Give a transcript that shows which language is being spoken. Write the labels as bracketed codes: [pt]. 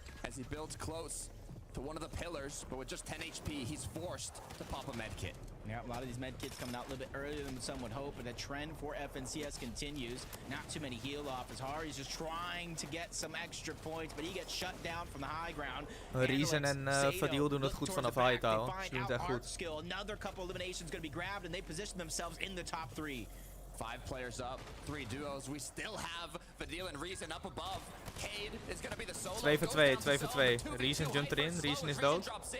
[en] As he builds close to one of the pillars, but with just 10 HP, he's forced to pop a med kit. Yeah, a lot of these med kits coming out a little bit earlier than some would hope, but the trend for FNCS continues. Not too many heal off as Hari's just trying to get some extra points, but he gets shut down from the high ground. [nl] Reason en Fadil doen het goed vanaf high houden. Ze doen het echt goed. [en] Another couple eliminations going to be grabbed, and they position themselves in the top 3. 5 players up, 3 duos. We still have Fadil and Reason up above. Cade is going to be the solo. [nl] 2 voor 2, 2 voor 2. Reason jumpt erin, Reason is dood.